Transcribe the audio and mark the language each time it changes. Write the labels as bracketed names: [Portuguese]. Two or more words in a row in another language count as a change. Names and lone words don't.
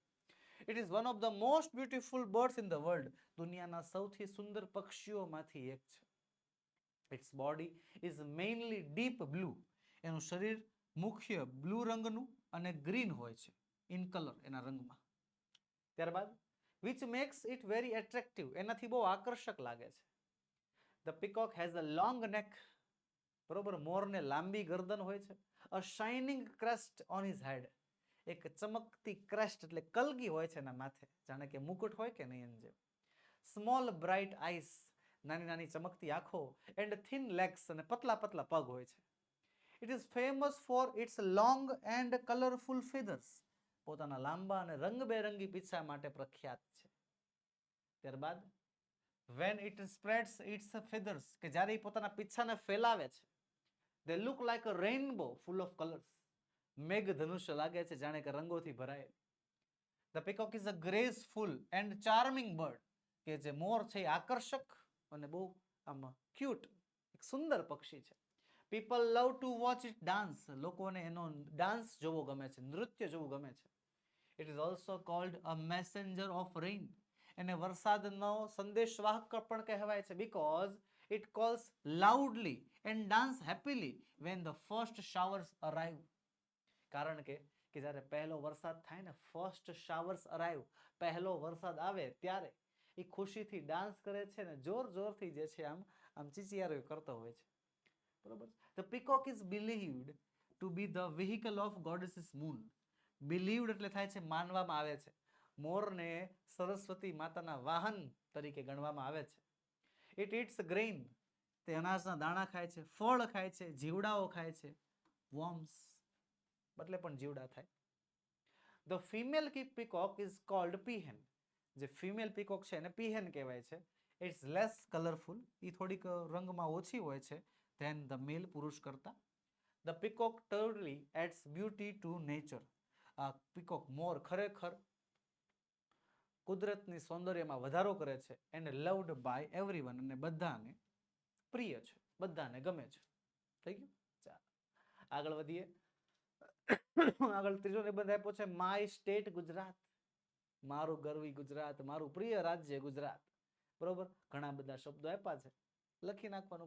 [English] It is one of the most beautiful birds in the world, [Gujarati] દુનિયાના સૌથી સુંદર પક્ષીઓમાંથી એક છે. [English] Its body is mainly deep blue, [Gujarati] એનું શરીર મુખ્ય બ્લુ રંગનું અને ગ્રીન હોય છે [English] in colour, [Gujarati] એના રંગમાં. [English] ત્યારબાદ which makes it very attractive, [Gujarati] એનાથી બહુ આકર્ષક લાગે છે. [English] The peacock has a long neck, [Gujarati] બરોબર, મોરને લાંબી ગરદન હોય છે. [English] A shining crest on his head, [Gujarati] એક ચમકતી ક્રેસ્ટ એટલે કલગી હોય છે એના માથે, જાણે કે મુકુટ હોય કે નહીં એમ જેમ. [English] small bright eyes, [Gujarati] નાની નાની ચમકતી આંખો, [English] and thin legs, [Gujarati] અને પતલા પતલા પગ હોય છે. [English] It is famous for its long and colourful feathers, [Gujarati] પોતાના લાંબા અને રંગબેરંગી પીછા માટે પ્રખ્યાત છે. [English] ત્યારબાદ when it spreads its feathers, [Gujarati] કે જ્યારે એ પોતાના પીછાને ફેલાવે છે, [English] they look like a rainbow full of colors, [Gujarati] મેઘધનુષ્ય લાગે છે જાણે કે રંગોથી ભરાયેલ. [English] The peacock is a graceful and charming bird, [Gujarati] કે જે મોર છે એ આકર્ષક અને બહુ આમ ક્યુટ એક સુંદર પક્ષી છે. [English] People love to watch it dance, [Gujarati] લોકોને એનો ડાન્સ જોવો ગમે છે, નૃત્ય જોવું ગમે છે. [English] It is also called a messenger of rain, [Gujarati] એને વરસાદનો સંદેશવાહક પણ કહેવાય છે, [English] because it calls loudly and dance happily when the first showers arrive. [Gujarati] કારણ કે જ્યારે પહેલો વરસાદ થાય ને, [English] first showers arrive, [Gujarati] પહેલો વરસાદ આવે ત્યારે એ ખુશીથી ડાન્સ કરે છે ને જોર જોરથી જે છે આમ આમ ચીચિયારીઓ કરતો હોય છે. બરોબર. [English] The peacock is believed to be the vehicle of goddess moon. [Gujarati] Believed એટલે થાય છે માનવામાં આવે છે. મોરને સરસ્વતી માતાના વાહન તરીકે ગણવામાં આવે છે. [English] It eats grain, [Gujarati] તે અનાજના દાણા ખાય છે, ફળ ખાય છે, જીવડાઓ ખાય છે, worms એટલે પણ જીવડા થાય. [English] The female peacock is called peahen. [Gujarati] જે [English] female peacock [Gujarati] છે એને પીહેન કહેવાય છે. [English] It's less colorful, [Gujarati] એ થોડીક રંગમાં ઓછી હોય છે [English] than the male, [Gujarati] પુરુષ કરતા. [English] The peacock truly adds beauty to nature. [Gujarati] આ પીકોક મોર ખરેખર કુદરતની સૌંદર્યમાં વધારો કરે છે, [English] and loved by everyone, [Gujarati] અને બધાને પ્રિય છે, બધાને ગમે છે. થઈ ગયું? ચાલો આગળ વધીએ. આગળ ત્રીજો નિબંધ આપ્યો છે માય સ્ટેટ ગુજરાત, મારું ગરવી ગુજરાત, મારું પ્રિય રાજ્ય ગુજરાત. બરોબર. ઘણા બધા શબ્દો આપ્યા છે, લખી નાખવાનું.